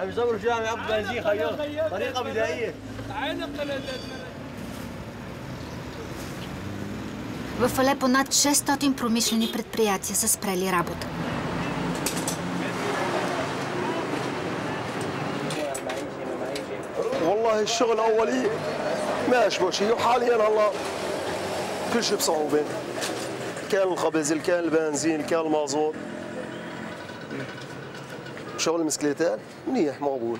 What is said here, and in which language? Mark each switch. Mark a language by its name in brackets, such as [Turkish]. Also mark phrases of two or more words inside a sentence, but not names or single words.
[Bulgarian] В Алепо над 600 промишлени предприятия са спрели работа. [Arabic] والله الشغل أولي ما أشبه شيء وحاليا هلا كل شيء بصعوبة. كان الخبز، كان البنزين، كان المازوت. شغل المسكليتات منيح مقبول.